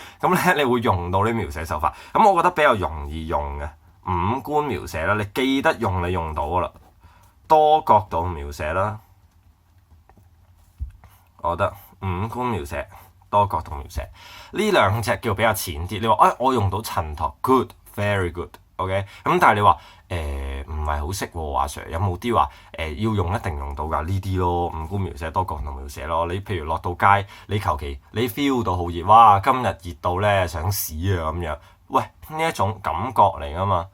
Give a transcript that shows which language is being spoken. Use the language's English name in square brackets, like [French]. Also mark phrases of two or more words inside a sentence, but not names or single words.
[Cantonese] 咁咧你會用到呢描寫手法。咁我覺得比較容易用嘅五官描寫啦，你記得用你用到噶啦。多角度描寫啦，我覺得五官描寫、多角度描寫呢兩隻叫比較淺啲。你話我用到襯托 ， [English] good very good， [Cantonese] OK。咁但係你話唔係好識喎，阿 Sir 有冇啲話要用一定用到㗎呢啲咯？五官描寫、多角度描寫咯。你譬如落到街，你求其你 feel 到好熱，哇！今日熱到咧想屎啊咁樣，喂呢一種感覺嚟㗎嘛。